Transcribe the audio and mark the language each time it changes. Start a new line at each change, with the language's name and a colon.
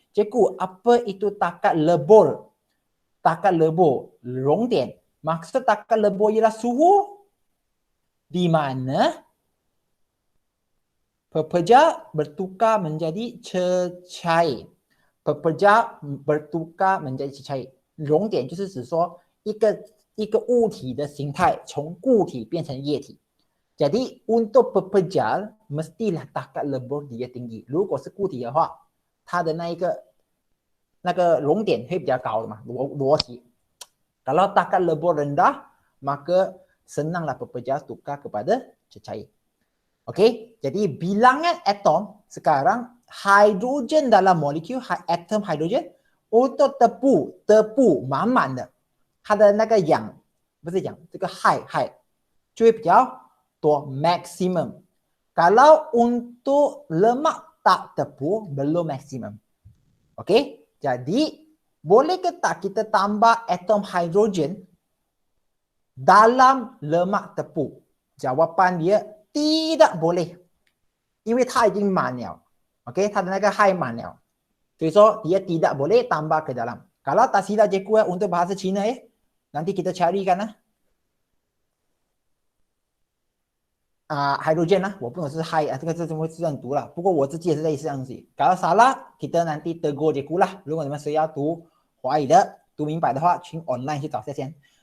Malay: Cikgu, apa itu takat lebur? Takat lebur, 熔点. Maksud takat lebur ialah suhu di mana pepejar bertukar menjadi cecair. Pepejar bertukar menjadi cecair.
Chinese: 熔点就是指说一个物体的形态从固体变成液体。
Malay: Jadi untuk pepejar mestilah takat lebur dia tinggi. 如果是固体的话
Chinese: 它的那个熔点会比较高的嘛，逻辑。
Malay: Kalau takat lebih rendah, maka senanglah pepejal tukar kepada cecair. Okey, jadi bilangan atom sekarang hidrogen dalam molekul atom hidrogen untuk tepu 满满的，它的那个氧不是氧，这个氦就会比较多 maximum. Kalau untuk lemak tak tepu belum maximum. Okey, jadi boleh ke tak kita tambah atom hidrogen dalam lemak tepu? Jawapan dia tidak boleh.
Chinese: 因为它已经满了。OK， 它的那个氦满了。
Malay: 所以说 dia tidak boleh tambah ke dalam. Kalau tak silap cikgu untuk bahasa Cina nanti kita carikan hydrogen 我不懂是氦这个怎么这样读了，不过我自己也是类似这样子。 Kalau salah kita nanti tegur cikgu lah.
Chinese: 如果你们谁要读华语的读明白的话，请 online 去找下先。